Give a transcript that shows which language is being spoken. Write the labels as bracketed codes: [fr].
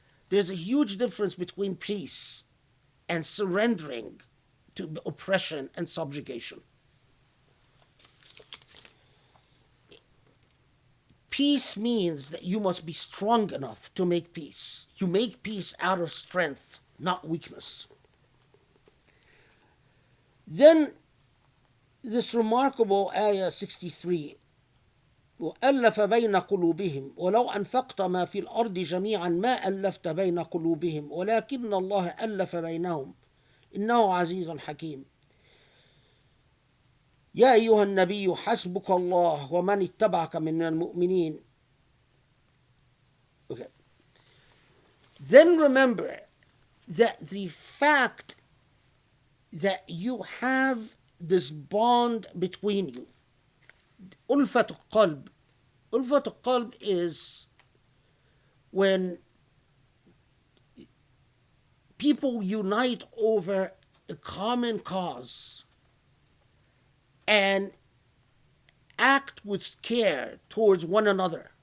[en] There's a huge difference between peace and surrendering to oppression and subjugation. Peace means that you must be strong enough to make peace. You make peace out of strength, not weakness. Then this remarkable ayah 63, [ar] وَأَلَّفَ بَيْنَ قُلُوبِهِمْ وَلَوْ أَنْفَقْتَ مَا فِي الْأَرْضِ جَمِيعًا مَا أَلَّفْتَ بَيْنَ قُلُوبِهِمْ وَلَكِنَّ اللَّهَ أَلَّفَ بَيْنَهُمْ إِنَّهُ عَزِيزٌ حَكِيمٌ. يا أيها النبي حسبك الله ومن اتبعك من المؤمنين. [en] Okay. Then remember that the fact that you have this bond between you, ألفة القلب. ألفة القلب is when people unite over a common cause and act with care towards one another.